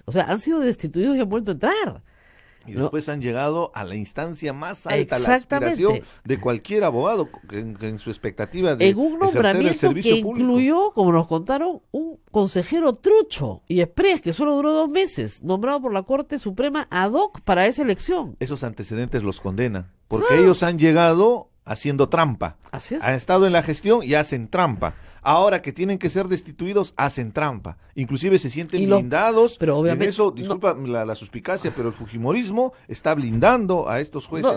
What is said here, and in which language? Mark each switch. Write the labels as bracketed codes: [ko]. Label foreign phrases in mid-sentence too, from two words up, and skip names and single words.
[es] O sea, han sido destituidos y han vuelto a entrar. Y después han llegado a la instancia más alta, la aspiración de cualquier abogado en su expectativa de en un ejercer el nombramiento servicio que público. incluyó, como nos contaron, un consejero trucho y express que solo duró 2 meses, nombrado por la Corte Suprema [la] ad hoc [es] para esa elección. Esos antecedentes los condenan, porque ellos han llegado haciendo trampa. Así es. Han estado en la gestión y hacen trampa. Ahora que tienen que ser destituidos, hacen trampa. Inclusive se sienten blindados. Pero obviamente, en eso, disculpa la suspicacia, pero el fujimorismo está blindando a estos jueces.